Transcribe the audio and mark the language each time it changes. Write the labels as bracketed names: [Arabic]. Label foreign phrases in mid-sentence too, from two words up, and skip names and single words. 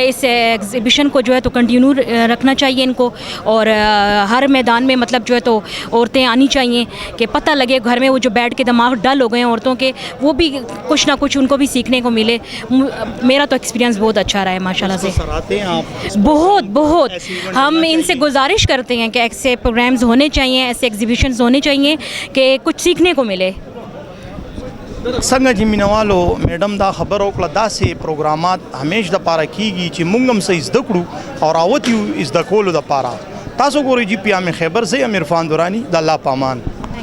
[Urdu] اس ایگزیبیشن کو جو ہے تو کنٹینیو رکھنا چاہیے ان کو، اور ہر میدان میں مطلب جو ہے تو عورتیں آنی چاہییں کہ پتہ لگے گھر میں وہ جو بیٹھ کے دماغ ڈل ہو گئے ہیں عورتوں کے، وہ بھی کچھ نہ کچھ ان کو بھی سیکھنے کو ملے. میرا تو ایکسپیرینس بہت اچھا رہا ہے ماشاءاللہ سے. سراہتے ہیں آپ? بہت بہت. ہم ان سے گزارش کرتے ہیں کہ ایسے پروگرامز ہونے چاہییں، ایسے ایگزیبیشنز ہونے چاہییں کہ کچھ سیکھنے کو ملے. [Pashto] څنګه چې مینوالو میډم دا خبر وکړه، داسې پروګرامات همیش دپاره کیږي چې موږ هم څه زده کړو او راوت یو زده کولو دپاره. تاسو ګورئ جی پی ام خیبر، زه یم عرفان درانی، د الله په امان.